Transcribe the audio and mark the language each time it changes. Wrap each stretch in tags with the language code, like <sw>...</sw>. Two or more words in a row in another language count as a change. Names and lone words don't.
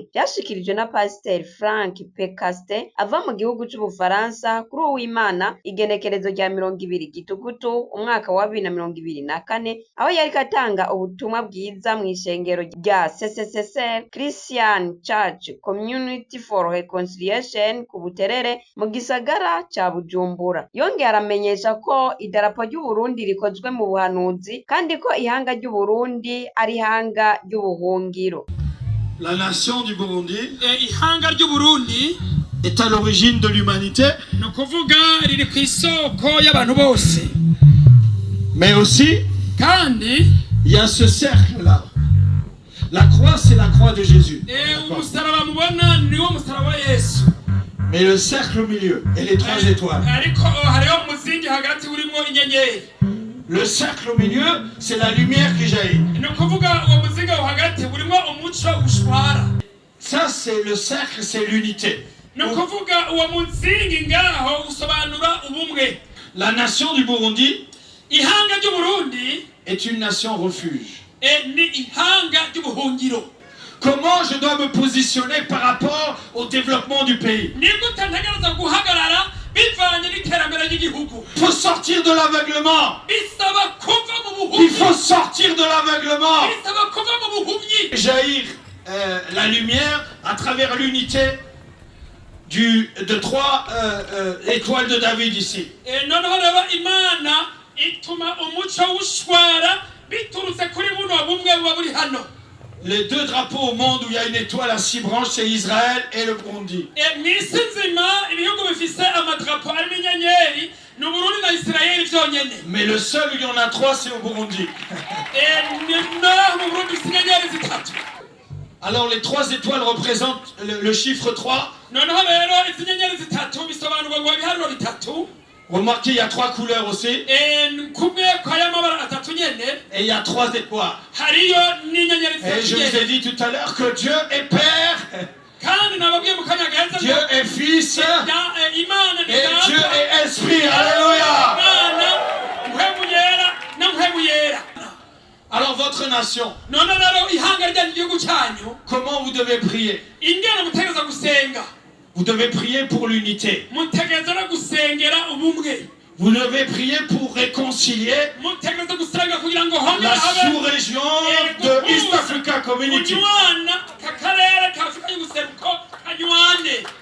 <rn>Vyashikirijwe na Pasiteri Frank Pekaste ava mu gihugu c'Ubufaransa kuri Uwimana igenekerezo rya 20 Gitugutu umwaka wa 2024, aho yariko atanga ubutumwa bwiza mw'ishengero rya CCCR Christian Church Community for Reconciliation ku Buterere mu gisagara ca Bujumbura. Yongeye aramenyesha ko idarapo ry'u Burundi rikozwe mu buhanuzi kandi ko ihanga ry'u Burundi ari ihanga ry'ubuhungiro.</rn> <fr>La nation du Burundi</fr> <rn>ihanga ry'u Burundi</rn> <fr>est à l'origine de l'humanité,</fr> <rn>no kuvuga riri ku isoko y'abantu bose.</rn> <fr>Mais aussi</fr> <rn>kandi</rn> <fr>il y a ce cercle là. La croix, c'est la croix de Jésus.</fr> <rn>umusaraba mubona niwo musaraba wa Yesu.</rn> <fr>Mais le cercle au milieu et les 3 étoiles.</fr> <rn>ariko hariho umuzingi hagati urimo inyenyeri.</rn> <fr>Le cercle au milieu, c'est la lumière qui jaillit.</fr> <rn>no kuvuga uwo muzingi wo hagati urimo umuco ushwara.</rn> <fr>Ça, c'est le cercle, c'est l'unité.</fr> <rn>no kuvuga uwo muzingi ngaho usobanura ubumwe.</rn> <fr>La nation du Burundi</fr> <rn>ihanga ry'u Burundi</rn> <fr>est une nation refuge.</fr> <rn>ni ihanga ry'ubuhungiro.</rn> <fr>Comment je dois me positionner par rapport au développement du pays?</fr> <rn>ni gute ntegereza guhagarara bivanye n'iterambere ry'igihugu.</rn> <fr>Il faut sortir de l'aveuglement.</fr> <rn>bisaba kuva mu</rn> <fr>Il</fr> <rn>buhumyi.</rn> <fr>faut sortir de l'aveuglement.</fr> <rn>bisaba kuva mu buhumyi.</rn> <fr>Jaillir la lumière à travers l'unité de 3 étoiles de David ici.</fr> <rn>noneho rero imana ituma umuco w'ushwara biturutse kuri buno bumwe buba buri hano.</rn> <fr>Les 2 drapeaux au monde où il y a une étoile à 6 branches, c'est Israël et le Burundi.</fr> <rn>mw'isi nzima ibihugu bifise amadrapo arimo inyenyeri ni Uburundi na Isirayeli vyonyene.</rn> <fr>Mais le seul où il y en a 3, c'est au Burundi.</fr> <rn>no mu Burundi bifise inyenyeri zitatu.</rn> <fr>Alors les 3 étoiles représentent le chiffre 3.</fr> <rn>noneho rero izi nyenyeri zitatu bisobanurwa ngo ibiharuro bitatu.</rn> <fr>Remarquez, il y a 3 couleurs aussi.</fr> <rn>kumwe kw'aya mabara atatu nyene.</rn> <fr>Et il y a 3 étoiles.</fr> <rn>hariyo n'inyenyeri</rn> <fr>Et je vous ai dit tout à l'heure que Dieu est Père,</fr> <rn>kandi nababwiye mu kanya gaheze</rn> <fr>Dieu est Fils</fr> <rn>imana ni</rn> <fr>et</fr> <rn>data.</rn> <fr>Dieu est Esprit. Alléluia.</fr> <rn>Imana mpwemu yera na mpwemu yera.</rn> <fr>Alors votre nation,</fr> <rn>none rero ihanga ryanyu igihugu cyanyu</rn> <fr>comment vous devez prier?</fr> <rn>ingene mutegereza gusenga.</rn> <fr>Vous devez prier pour l'unité.</fr> <rn>mutegereza no gusengera ubumwe.</rn> <fr>Vous devez prier pour réconcilier</fr> <rn>mutegereza gusenga kugira ngo</rn> <fr>la</fr> <rn>hongere habe</rn> <fr>sous-région de East Africa Community.</fr> <rn>unywana kakarere ka Afurika y'ubuseruko kanywane.</rn>